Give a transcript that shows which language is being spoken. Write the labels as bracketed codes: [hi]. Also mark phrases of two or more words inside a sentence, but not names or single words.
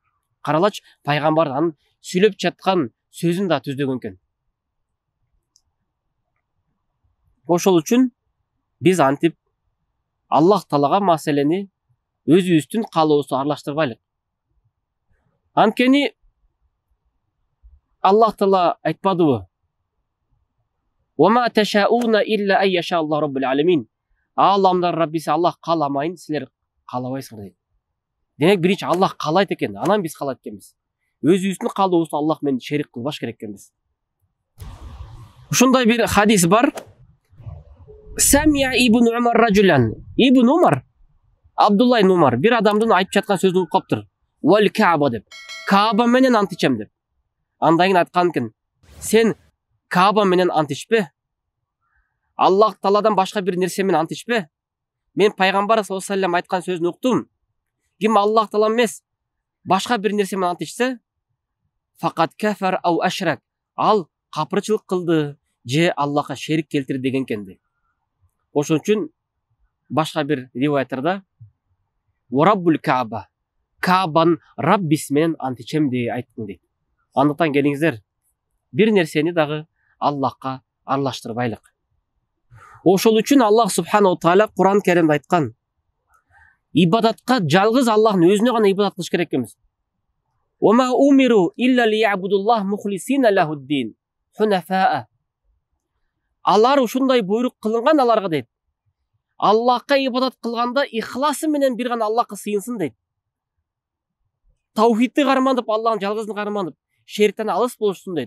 [ky] Каралач, пайгамбар анын сүйлөп жаткан сөзүн да түздөгөн экен. Ошол үчүн биз антип Аллах Таалага маселени өзүбүздүн каалообузду аралаштырбайлык. Анткени Аллах Таала айтпадыбы? [ar] "وما تشاءون إلا أن يشاء الله رب العالمين." [ky] Аламдар Раббиси Аллах кааламайын, силер каалабайсыңдар дейт. Демек биринчи Аллах каалайт экен, анан биз каалайт экенбиз. Өзүбүздүн каалообузду Аллах менен шерик кылбаш керек экенбиз. Ушундай бир хадис бар. [ar] سمع ابن عمر رجلا. [ky] Ибн Умар, Абдулла ибн Умар бир адамдын айтып жаткан сөзүн угуп калыптыр. [ar] "والكعبة" деп. [ky] Кааба менен ант ичем деп. Андан кийин айткан экен: "Сен Кааба менен ант ичпе. Аллах Тааладан башка бир нерсе менен ант ичпе. Мен пайгамбар [ar] صلى الله عليه وسلم [ky] айткан сөзүн уктум. Ким Аллах Таала эмес, башка бир нерсе менен ант ичсе, [ar] فقد كفر أو أشرك. [ky] Ал капырчылык кылды же Аллахка шерик келтирди" деген экен дейт. Ошон үчүн башка бир риваяттарда [ar] "ورب الكعبة", [ky] Каабанын Раббиси менен ант ичем деп айттым дейт. Андыктан келиңиздер, бир нерсени дагы Аллахка аралаштырбайлык. Ошол үчүн Аллах [ar] سبحانه وتعالى [ky] Куран Керимде айткан: ибадатка жалгыз Аллахтын өзүнө гана ибадат кылыш керек экенбиз. [ar] "وما أمروا إلا ليعبدوا الله مخلصين له الدين حنفاء." [ky] Алар ушундай буйрук кылынган аларга дейт. Аллахка ибадат кылганда ихласы менен бир гана Аллахка сыйынсын дейт. Таухидти карманып, Аллахтын жалгызын карманып, шериктен алыс болушсун дейт.